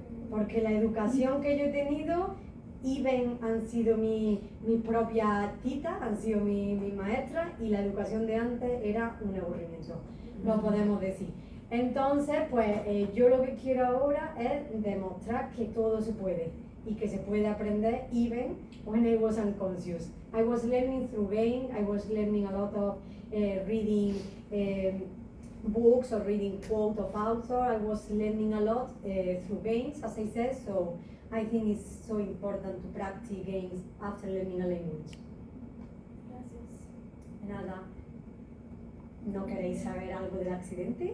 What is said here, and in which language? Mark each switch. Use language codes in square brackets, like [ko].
[es] Porque la educación que yo he tenido, Iben han sido mi propia tita, han sido mi maestra, y la educación de antes era un aburrimiento, lo podemos decir. Entonces, pues yo lo que quiero ahora es demostrar que todo se puede y que se puede aprender [en] even when I was unconscious. I was learning through game, I was learning a lot of reading books or reading quotes of author. I was learning a lot through games, as I said, so I think it's so important to practice games after learning a language. [es] Gracias. Nada. ¿No queréis saber algo del accidente?